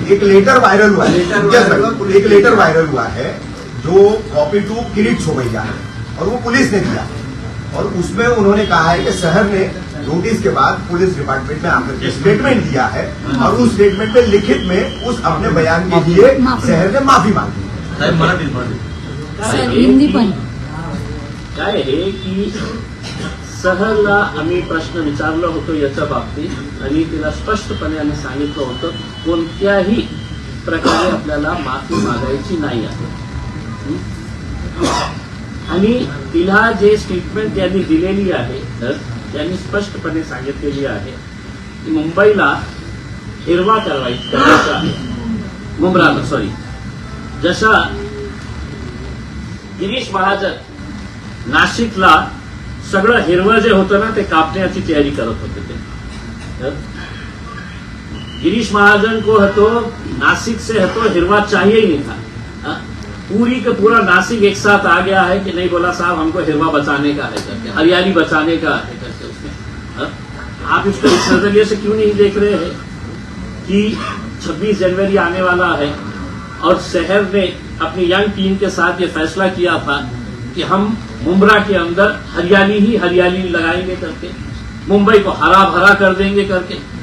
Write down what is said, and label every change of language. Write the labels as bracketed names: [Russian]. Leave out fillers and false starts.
[Hindi] एक letter viral हुआ है, एक लेटर वायरल हुआ है जो कॉपी टू किरीट सोमैया है और वो पुलिस ने दिया और उसमें उन्होंने कहा है कि शहर ने नोटिस के बाद पुलिस डिपार्टमेंट में आकर के स्टेटमेंट दिया है और उस स्टेटमेंट में लिखित में उस अपने बयान के लिए शहर ने माफी मांगी है। [Marathi] साहेब मराठीत सर, हिंदी पण काय आहे की सहरला आम्ही प्रश्न विचारला होतो याच्या बाबतीत आणि तिला स्पष्टपणे आम्ही सांगितलं होतं कोणत्याही प्रकारे आपल्याला माफी मागायची नाही आहे। आणि तिला जे स्टेटमेंट त्यांनी दिलेली आहे त्यांनी स्पष्टपणे सांगितलेली आहे की मुंबईला हिरवा करायचा आहे, मुंब्राला सॉरी, जशा गिरीश महाजन नाशिकला सगळं हिरवं जे होतं ना ते कापण्याची तयारी करत होते ते। [Hindi] गिरीश महाजन को है तो नासिक से है तो हिरवा चाहिए ही नहीं था, पूरी का पूरा नासिक एक साथ आ गया है कि नहीं, बोला साहब हमको हिरवा बचाने का है करके, हरियाली बचाने का है करके उसमें। आप इसको इस नजरिए से क्यों नहीं देख रहे हैं कि 26 जनवरी आने वाला है और शहर ने अपनी यंग टीम के साथ ये फैसला किया था कि हम मुंब्रा के अंदर हरियाली ही हरियाली लगाएंगे करके, मुंबई को हरा भरा कर देंगे करके।